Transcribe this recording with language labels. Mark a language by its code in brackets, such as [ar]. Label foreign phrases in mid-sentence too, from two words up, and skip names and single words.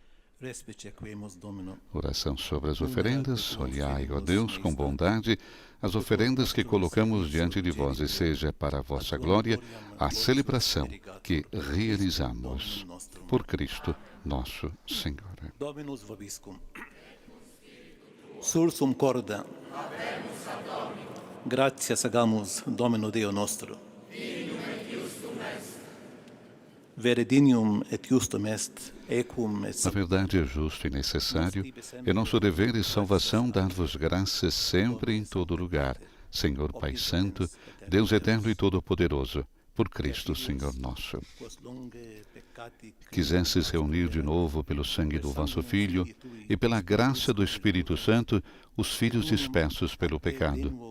[pt] Oração sobre as oferendas. Olhai, ó Deus, com bondade, as oferendas que colocamos diante de vós, e seja para a vossa glória a celebração que realizamos por Cristo nosso Senhor. [la] Dominus vobiscum. Sursum corda. Gratias agamus Domino Deo nostro. Veredinium et justum est, ecum et [pt] Na verdade é justo e necessário, é nosso dever e salvação dar-vos graças sempre e em todo lugar, Senhor Pai Santo, Deus eterno e todo-poderoso, por Cristo Senhor nosso. Quisesses reunir de novo pelo sangue do vosso Filho e pela graça do Espírito Santo os filhos dispersos pelo pecado.